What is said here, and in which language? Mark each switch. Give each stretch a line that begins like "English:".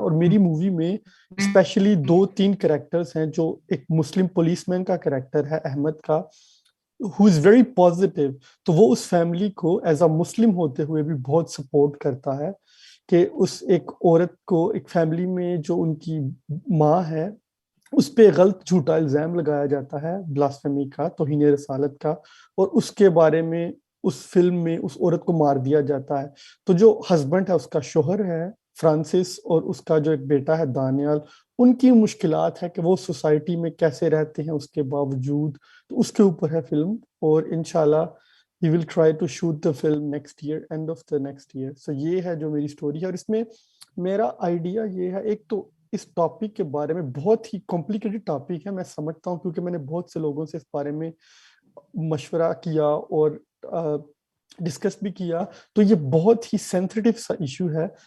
Hindi: और मेरी मूवी में स्पेशली 2-3 कैरेक्टर्स हैं, जो एक मुस्लिम पुलिसमैन का कैरेक्टर है अहमद का,
English: who is very positive,
Hindi: तो वो उस फैमिली को एज अ मुस्लिम होते हुए भी बहुत सपोर्ट करता है कि उस एक औरत को एक फैमिली में जो उनकी माँ है उस पे गलत झूठा इल्जाम लगाया जाता है ब्लास्फेमी का, तौहीन रसालत का, और उसके बारे में उस फिल्म में उस औरत को मार दिया जाता है। तो जो हस्बैंड है उसका शोहर है फ्रांसिस, और उसका जो एक बेटा है दानियाल, उनकी मुश्किलात है कि वो सोसाइटी में कैसे रहते हैं उसके बावजूद, तो उसके ऊपर है फिल्म। और इंशाल्लाह
English: we will try to shoot the film next year, end of the next year.
Hindi: So ये है जो मेरी स्टोरी है, और इसमें मेरा आइडिया ये है, एक तो इस टॉपिक के बारे में बहुत ही कॉम्प्लिकेटेड टॉपिक है, मैं समझता हूँ, क्योंकि मैंने बहुत से लोगों से इस बारे में मशवरा किया और डिस्कस भी किया, तो ये बहुत ही सेंसिटिव सा इशू है।